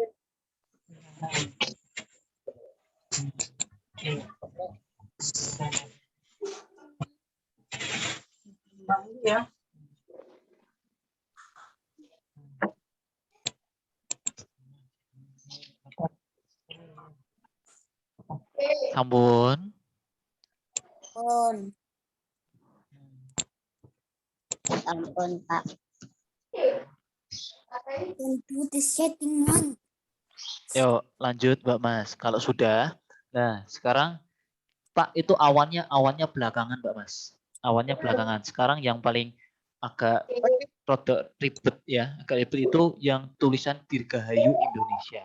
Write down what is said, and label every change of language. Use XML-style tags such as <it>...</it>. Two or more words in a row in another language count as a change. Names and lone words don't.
<id>Ya. Sampun. Ampun, Pak.</id> <en>Don't do the setting one.</en> <id>Yuk, lanjut Mbak Mas. Kalau sudah, nah sekarang Pak itu awannya belakangan Mbak Mas. Awannya belakangan. Sekarang yang paling agak rada ribet ya, agak ribet itu yang tulisan Dirgahayu Indonesia.</id>